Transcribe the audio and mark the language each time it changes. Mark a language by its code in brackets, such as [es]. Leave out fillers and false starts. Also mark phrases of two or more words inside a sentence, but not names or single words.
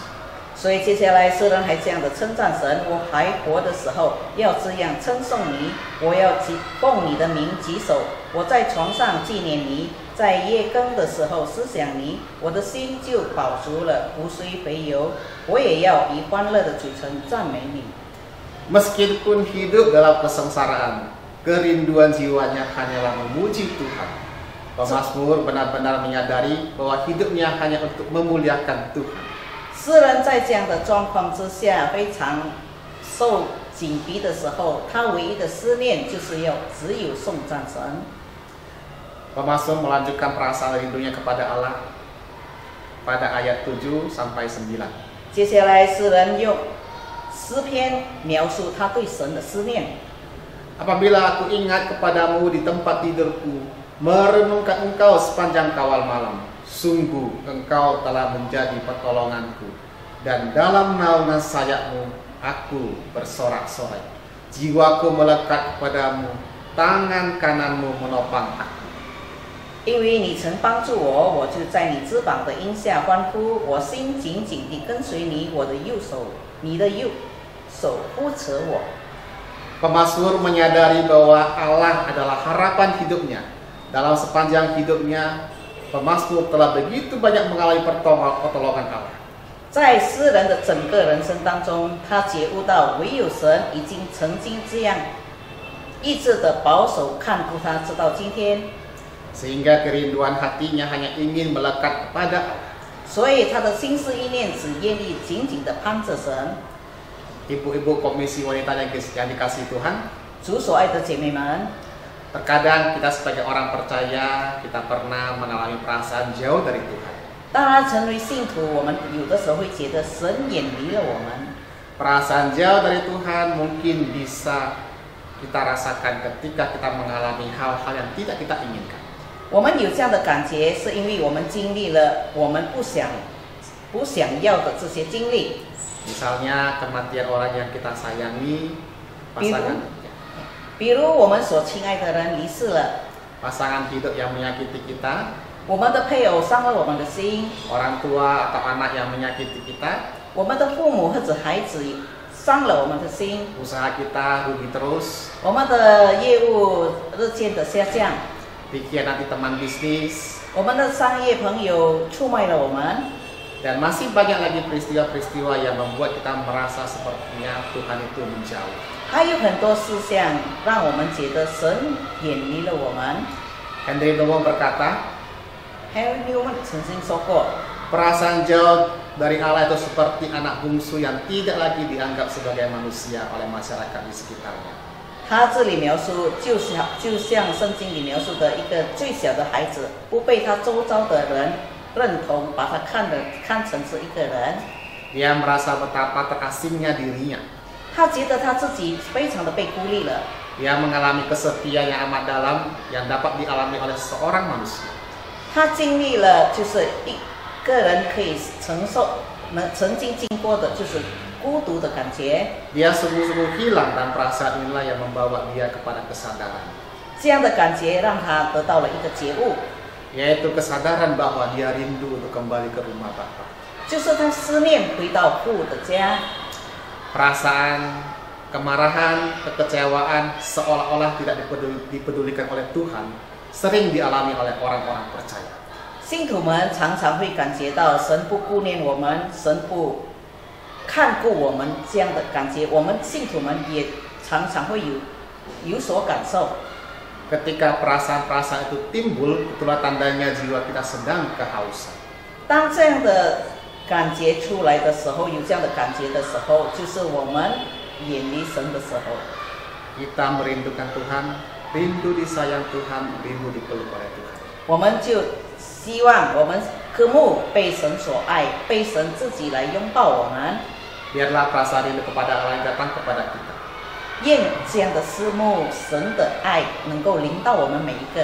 [zh] 所以接下来诗人还这样的称赞神：我还活的时候要这样称颂你，我要奉你的名举手，我在床上纪念你，在夜更的时候思想你，我的心就饱足了，骨髓肥油，我也要以欢乐的嘴唇赞美你。 [id] Meskipun hidup dalam kesengsaraan, kerinduan jiwanya hanyalah memuji Tuhan. Pemazmur benar-benar menyadari bahwa hidupnya hanya untuk memuliakan Tuhan. [zh] 诗人在这样的状况之下，非常受紧逼的时候，他唯一的思念就是只有颂赞神。 [id] Pemazmur melanjutkan perasaan rindunya kepada Allah pada ayat 7 sampai 9. [zh] 接下来诗人用诗篇描述他对神的思念。 [id] Apabila aku ingat kepadamu di tempat tidurku, merenungkan engkau sepanjang kawal malam, sungguh engkau telah menjadi pertolonganku, dan dalam naungan sayapmu aku bersorak-sorai. Jiwaku melekat kepadamu, tangan kananmu menopang aku. [zh] 因为你曾帮助我，我就在你翅膀的荫下欢呼，我心紧紧地跟随你，你的右手扶持我。 [id] Pemazmur menyadari bahwa Allah adalah harapan hidupnya. Dalam sepanjang hidupnya, pemazmur telah begitu banyak mengalami pertolongan Allah. [zh] 在诗人的整个人生当中，他觉悟到唯有神已经曾经这样一直的保守看顾他，直到今天。 [id] Sehingga kerinduan hatinya hanya ingin melekat kepada Allah. [zh] 所以他的心思意念只愿意紧紧地攀着神。 [id] Ibu-ibu komisi wanita yang dikasihi Tuhan, [zh] 主所爱的姐妹们， [id] terkadang kita sebagai orang percaya kita pernah mengalami perasaan jauh dari Tuhan. [zh] 当然成为信徒，我们有的时候会觉得神远离了我们。 [id] Perasaan jauh dari Tuhan mungkin bisa kita rasakan ketika kita mengalami hal-hal yang tidak kita inginkan. [zh] 我们有这样的感觉，是因为我们经历了我们不想要的这些经历。 [id] Misalnya kematian orang yang kita sayangi, [zh] 比如我们所亲爱的人离世了， [id] pasangan hidup yang menyakiti kita, [zh] 我们的配偶伤了我们的心， [id] orang tua atau anak yang menyakiti kita, [zh] 我们的父母或者孩子伤了我们的心， [id] usaha kita rugi terus, [zh] 我们的业务日渐的下降， [id] dikhianati teman bisnis, [zh] 我们的商业朋友出卖了我们。 [id] dan masih banyak lagi peristiwa-peristiwa yang membuat kita merasa sepertinya Tuhan itu menjauh. [zh] 还有很多事项让我们觉得神远离了我们。 [id] Henry Nomo berkata, [zh] Henry Newman 曾经说过， [id] perasaan jauh dari Allah itu seperti anak bungsu yang tidak lagi dianggap sebagai manusia oleh masyarakat di sekitarnya. [zh] 他这里描述就像圣经里描述的一个最小的孩子，不被他周遭的人认同，把他看成是一个人。 [id] Dia merasa betapa terasingnya dirinya. [zh] 他觉得他自己非常的被孤立了。 [id] Dia mengalami kesepian yang amat dalam yang dapat dialami oleh seorang manusia. [zh] 他经历了就是一个人可以曾经经过的就是孤独的感觉。 [id] Dia sungguh-sungguh hilang dan perasaan inilah yang membawa dia kepada kesadaran. [zh] 这样的感觉让他得到了一个觉悟， [id] Yaitu kesadaran bahwa dia rindu untuk kembali ke rumah Bapa. [zh] 就是他思念回到父的家。 [id] Perasaan kemarahan, kekecewaan seolah-olah tidak dipedulikan oleh Tuhan sering dialami oleh orang-orang percaya. [zh] 信徒们常常会感觉到神不顾念我们，神不看顾我们这样的感觉，我们信徒们也常常会有所感受。 [id] Ketika perasaan-perasaan itu timbul, itulah tandanya jiwa kita sedang kehausan. [zh] 当这样的感觉出来的时候，有这样的感觉的时候，就是我们远离神的时候。 [id] Kita merindukan Tuhan, rindu disayang Tuhan, rindu dipeluk oleh Tuhan. [zh] 我们就希望我们渴慕被神所爱，被神自己来拥抱我们。 [id] Biarlah perasaan rindu kepada Allah yang datang kepada kita. [zh] 愿这样的思慕神的爱能够临到我们每一个。